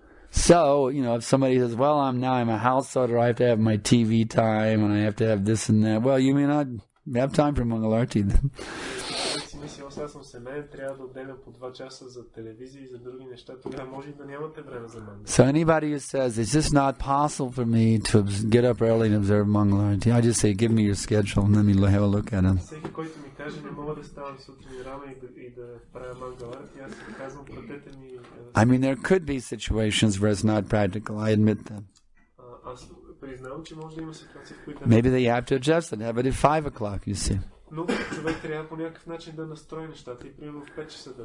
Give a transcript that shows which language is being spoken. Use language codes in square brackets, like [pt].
[en] So, if somebody says, well, I'm a householder, I have to have my TV time, and I have to have this and that. Well, you may not have time for Mangalarti then. [bg] Аз съм семейен, трябва да отделям по 2 часа за телевизия и за други неща, тогава може и да нямате време за Мангаларти. [en] So anybody who says it's just not possible for me to get up early and observe Mangalarti, I just say, give me your schedule and let me have a look at it. [bg] Всеки, който ми каже, не мога да ставам сутрин рано и да правя Мангаларти, аз му казвам, пратете ми... [en] I mean, there could be situations where it's not practical, I admit that. [bg] Аз признавам, че може да има ситуации, в които... [en] Maybe they have to adjust it, have it at 5 o'clock, you see. [bg] Но човек трябва по някакъв начин да настрои нещата и примерно в 5 часа да...